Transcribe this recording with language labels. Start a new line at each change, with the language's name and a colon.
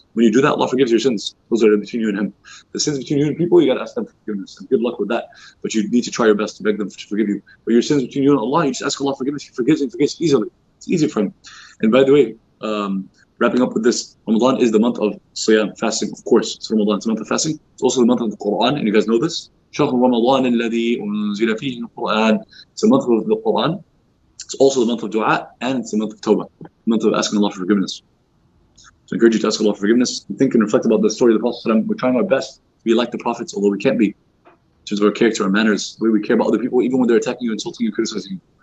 English: When you do that, Allah forgives your sins. Those are between you and Him. The sins between you and people, you got to ask them for forgiveness. And good luck with that. But you need to try your best to beg them to forgive you. But your sins between you and Allah, you just ask Allah forgiveness. He forgives and forgives easily. It's easy for Him. And by the way, wrapping up with this, Ramadan is the month of Siyam, fasting, of course. It's Ramadan, it's the month of fasting. It's also the month of the Quran, and you guys know this.
Arabic: شهر رمضان الذي أنزل فيه القرآن.
English: It's the month of the Quran. It's also the month of dua, and it's the month of tawbah, the month of asking Allah for forgiveness. So I encourage you to ask Allah for forgiveness and think and reflect about the story of the Prophet. We're trying our best to be like the Prophets, although we can't be. In terms of our character, our manners, the way we care about other people, even when they're attacking you, insulting you, criticizing you.